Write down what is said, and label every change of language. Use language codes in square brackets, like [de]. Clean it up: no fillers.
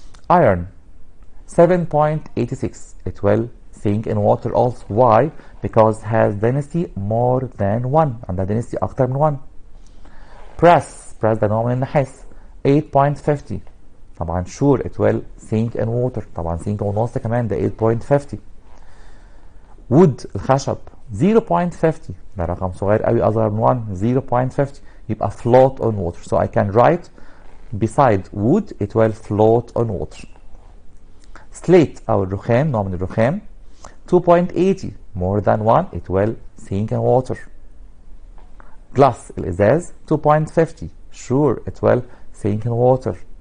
[en] iron 7.86 it will sink in water also. why? because has density more than 1، [ar] عندها density اكتر من 1. brass ده نوع من النحاس 8.50 طبعا [en] sure it will sink in water، [ar] طبعا sink ونص كمان ده 8.50. wood الخشب 0.50 ده رقم صغير قوي اصغر من 1، 0.50 يبقى [en] float on water. so I can write beside wood it will float on water. slate [ar] او الرخام نوع من الرخام [en] 2.80 more than 1 it will sink in water. glass الازاز 2.50 sure it will sink in water.